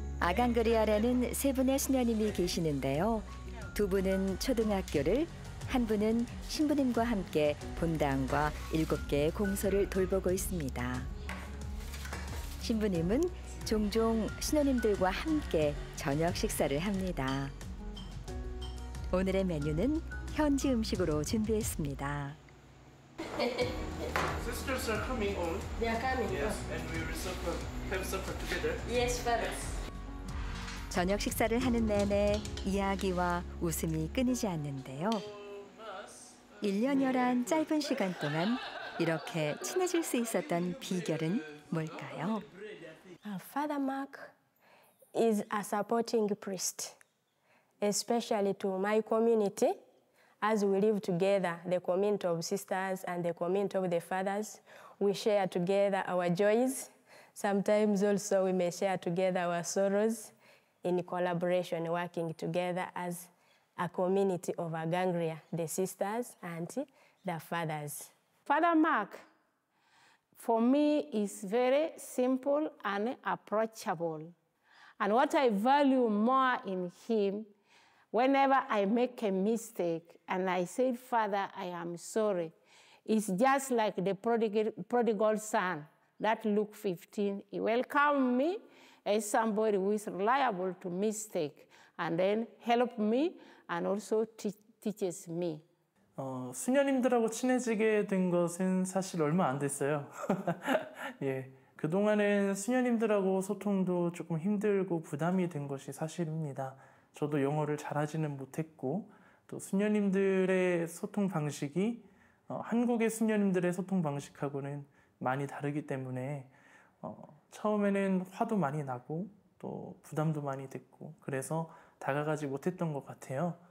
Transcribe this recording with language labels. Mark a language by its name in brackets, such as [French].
[Korean] 아강그리알에는 세 분의 수녀님이 계시는데요. 두 분은 초등학교를, 한 분은 신부님과 함께 본당과 7개의 공소를 돌보고 있습니다. 신부님은 종종 신호님들과 함께 저녁 식사를 합니다. 오늘의 메뉴는 현지 음식으로 준비했습니다. [English] Sisters are coming on. They are coming. Yes, and we will have supper together. Yes, Father. [Korean] 저녁 식사를 하는 내내 이야기와 웃음이 끊이지 않는데요. 1년여란 짧은 시간 동안 이렇게 친해질 수 있었던 비결은 뭘까요? [English] Father Mark is a supporting priest, especially to my community. As we live together, the community of sisters and the community of the fathers, we share together our joys. Sometimes also we may share together our sorrows in collaboration, working together as a community of Agangria, the sisters and the fathers. Father Mark, for me, is very simple and approachable. And what I value more in him, whenever I make a mistake and I say, Father, I am sorry, it's just like the prodigal son, that Luke 15. He welcomed me as somebody who is reliable to mistake and then help me and also teaches me. [Korean] 수녀님들하고 친해지게 된 것은 사실 얼마 안 됐어요. 예, 그동안은 수녀님들하고 소통도 조금 힘들고 부담이 된 것이 사실입니다. 저도 영어를 잘하지는 못했고, 또 수녀님들의 소통 방식이 한국의 수녀님들의 소통 방식하고는 많이 다르기 때문에 처음에는 화도 많이 나고 또 부담도 많이 됐고, 그래서 다가가지 못했던 것 같아요.